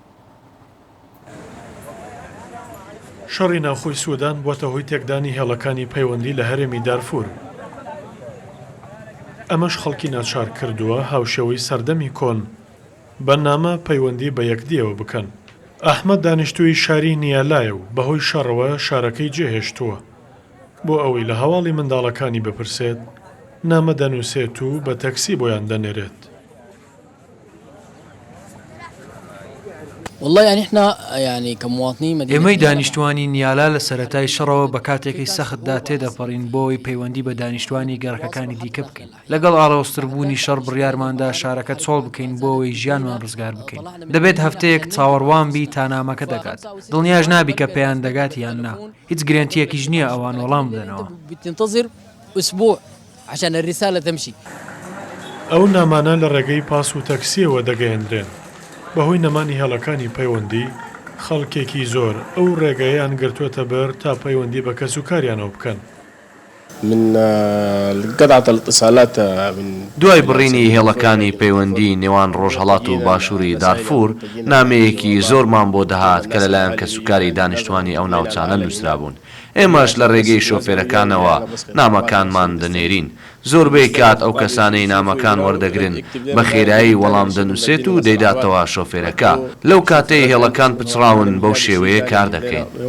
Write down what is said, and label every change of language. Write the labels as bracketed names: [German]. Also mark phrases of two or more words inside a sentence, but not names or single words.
[Central Kurdish] شەڕی ناوخۆی سوودان بووە هۆی تێکدانی هێڵەکانی پەیوەندی لە هەرێمی دارفور ئەمەش خەڵکی ناچار کردووە هاوشێوەی سەردەمی کۆن بە نامە پەیوەندی بە یەکدیەوە بکەن ئەحمەد دانیشتووی شاری نیالایە و بەهۆی شەڕەوە شارەکەی جێهێشتووە بۆ ئەوەی لە هەواڵی منداڵەکانی بپرسێت نامە دەنووسێت و بە تەکسی بۆیان دەنێرێت [Arabic] والله يعني احنا يعني كمواطنين مدينة [Central Kurdish] ئێمەی دانیشتوانی نیالا لە سەرەتای شەڕەوە بە کاتێکی سەختدا تێدەپەڕین بۆی پەیوەندی بە دانیشتوانی گەڕەکەەکانی دیکە بکەین لەگەڵ ئاڵۆستربوونی شەڕ بڕیارماندا شارەکە چۆڵ بکەین بۆەوەی ژیانمان ڕزگار بکەین دەبێت هەفتەیەک چاوەڕوان بی تا نامەکە دەگات دڵنیاش نابی کە پێیان دەگات یان نا هیچ گرنتیەکیش نییە ئەوان وەڵام بدەنەوە [Arabic] بتنتظر أسبوع عشان الرسالة تمشي [Central Kurdish] ئەو نامانە لە ڕێگەی پاس و تەکسیەوە دەگەیەندرێن بەهۆی نەمانی هێڵەکانی پەیوەندی خەڵکێکی زۆر ئەو ڕێگەیان گرتووەتە بەر تا پەیوەندی بە کەس و کاریانەوە بکەن [Arabic] من قطعة الاتصالات من [Central Kurdish] دوای بڕینی هێڵەکانی پەیوەندی نێوان ڕۆژهەڵات و باشووری دارفور نامەیەکی زۆرمان بۆ دەهات کە لەلایەن کەسوکاری دانیشتوانی ئەو ناوچانە نووسرا بوون ئێمەش لە ڕێگەی شۆفێرەکانەوە نامەکانمان دەنێرین زۆربەی کات ئەو کەسانەی نامەکان وەردەگرن بە خێرایی وەڵام دەنووسێت و دەیداتەوە شۆفێرەکە لەو کاتەی هێڵەکان پچڕاون بەو شێوەیە کار دەکەین